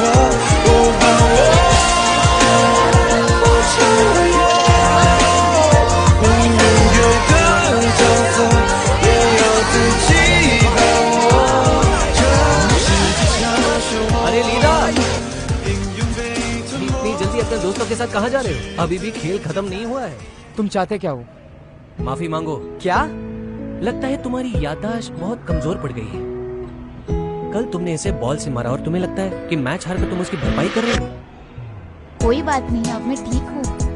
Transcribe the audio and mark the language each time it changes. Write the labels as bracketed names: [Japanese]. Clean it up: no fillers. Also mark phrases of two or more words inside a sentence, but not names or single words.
[Chinese] 我把我成为我，用音乐的角色，也要自己把握。这世界上漩涡， [Hindi] अरे लीडा, [Chinese] 命运被吞没。 [Hindi] इतनी जल्दी अपने दोस्तों के साथ कहाँ जा रहे हो? अभी भी खेल खत्म नहीं हुआ है। तुम चाहते क्या हो? माफी मांगो। क्या? लगता है तुम्हारी याददाश्त बहुत कमजोर पड़ गई है। कल तुमने इसे बॉल से मारा और तुम्हें लगता है कि मैच हार कर तुम उसकी भरपाई कर रहे हो। कोई बात नहीं, अब मैं ठीक हूँ।